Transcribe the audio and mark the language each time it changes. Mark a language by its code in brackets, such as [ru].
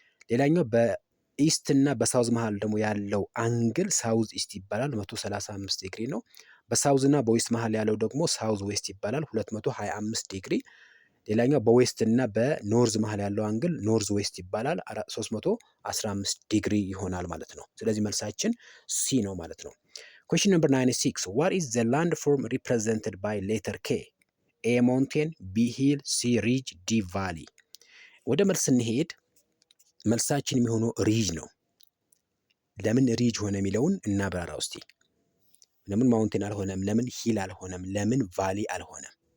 [am] ሌላኛው በኢስት እና በሳውዝ መሀል ደግሞ ያለው አንግል ሳውዝ ኢስት ይባላል፣ 135 ዲግሪ ነው። በሳውዝ እና በዌስት መሀል ያለው ደግሞ ሳውዝ ዌስት ይባላል፣ 225 ዲግሪ። ሌላኛው በዌስት እና በኖርዝ መሀል ያለው አንግል ኖርዝ ዌስት ይባላል፣ 315 ዲግሪ ይሆናል ማለት ነው። ስለዚህ መልሳችን ሲ ነው ማለት ነው። [en] Question number 96. What is the landform represented by letter K? A mountain, B hill, C ridge, D valley. [am] ወደ መልስ ስንሄድ መልሳችን የሚሆነው ሪጅ ነው። ለምን ሪጅ ሆነ የሚለውን እናብራራ እስቲ። ለምን ማውንቴን አልሆነም? ለምን ሂል አልሆነም? ለምን ቫሊ አልሆነም?